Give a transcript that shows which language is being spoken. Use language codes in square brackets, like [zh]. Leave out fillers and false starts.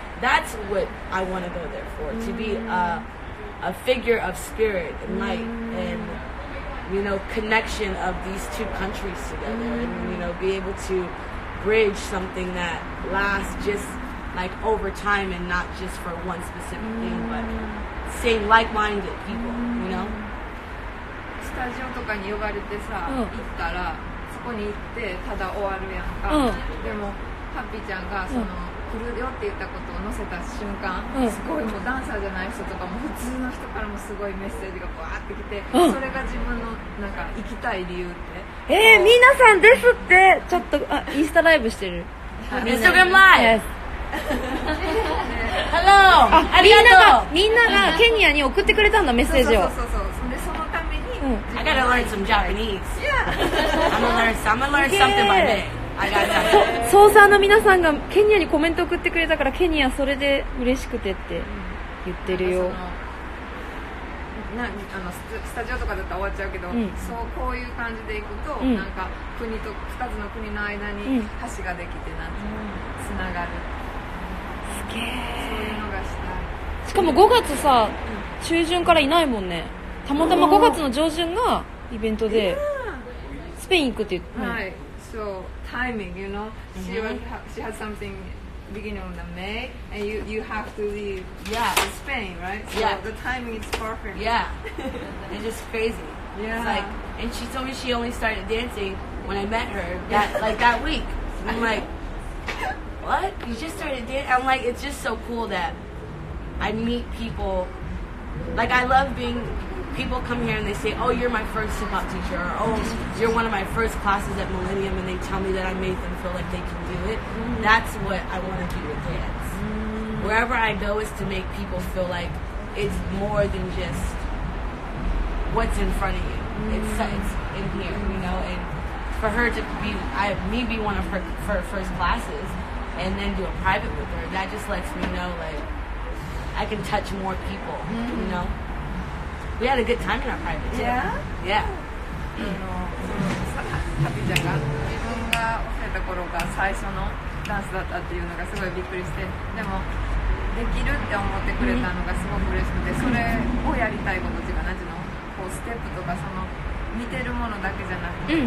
[en] That's what I want to go there for, to be a figure of spirit and light and, you know, connection of these two countries together and, you know, be able to bridge something that lasts just like over time and not just for one specific thing, but seeing like-minded people, you know? [ja] スタジオとかに呼ばれてさ、行ったらそこに行ってただ終わるやんか、でもハッピーちゃんがその、来るよって言ったことを載せた瞬間、すごいもうダンサーじゃない人とかも普通の人からもすごいメッセージがバーってきて、それが自分のなんか行きたい理由って、皆さんですって。ちょっとインスタライブしてる。 [en] Instagram Live! Yes. Hello! [ja] みんながケニアに送ってくれたんだ、メッセージを。そうでそのために、 [en] I gotta learn some Japanese. I'm gonna learn something by day. I got something. [ja] ソーサーの皆さんがケニアにコメント送ってくれたから、ケニアそれで嬉しくてって言ってるよ。スタジオとかだったら終わっちゃうけど、そうこういう感じで行くと、なんか国と2つの国の間に橋ができてつながる。すげえ。そういうのがしたい。しかも5月さ、中旬からいないもんね。たまたま5月の上旬がイベントでスペイン行くって言って、はい。 [en] So timing, you know, she had something beginning of the May, and you have to leave to Spain, right? So the timing is perfect. Yeah, it's just crazy. Yeah. It's like, and she told me she only started dancing when I met her that week. And I'm like, what? You just started dancing? I'm like, it's just so cool that I meet people. Like, I love being. People come here and they say, oh, you're my first hip-hop teacher, or oh, you're one of my first classes at Millennium, and they tell me that I made them feel like they can do it. That's what I want to do with dance. Wherever I go is to make people feel like it's more than just what's in front of you. It's in here, you know, and for her to be one of her first classes and then do a private with her, that just lets me know, like, I can touch more people, you know? We had a good time in our private too. Yeah? Yeah. [ja] ハピちゃんが自分が教えた頃が最初のダンスだったっていうのがすごいびっくりして、でもできるって思ってくれたのがすごく嬉しくて、それをやりたいことっていうか、なんていうの、こうステップとかその見てるものだけじゃなくて、